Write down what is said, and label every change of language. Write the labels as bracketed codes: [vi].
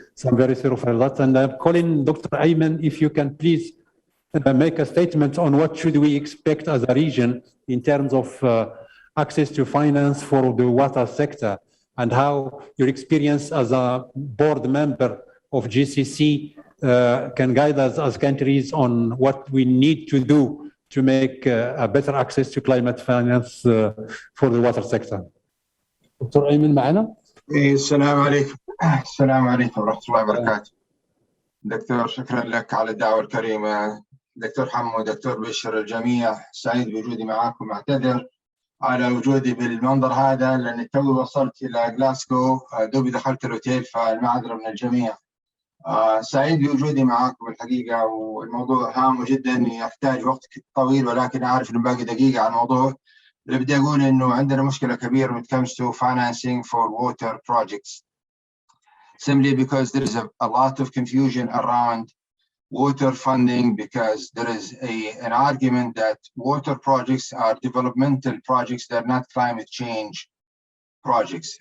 [en] So I'm very sorry for that. And I'm calling Dr. Ayman, if you can please make a statement on what should we expect as a region in terms of access to finance for the water sector, and how your experience as a board member of GCC can guide us as countries on what we need to do to make a better access to climate finance for the water sector. [ar] Dr. Ayman معنا؟ السلام عليكم. السلام عليكم ورحمة الله وبركاته. دكتور شكرا لك على الدعوة الكريمة. دكتور حمو، دكتور بشر، الجميع سعيد بوجودي معكم. أعتذر على وجودي بالمنظر هذا لأن توي وصلت إلى غلاسكو، دوبي دخلت الأوتيل، فالمعذرة من الجميع. سعيد بوجودي معكم الحقيقة، والموضوع هام جدا يحتاج وقت طويل، ولكن أعرف إنه باقي دقيقة على الموضوع. اللي بدي أقول إنه عندنا مشكلة كبيرة [en] when it comes to financing for water projects, simply because there is a lot of confusion around water funding, because there is an argument that water projects are developmental projects, they're not climate change projects.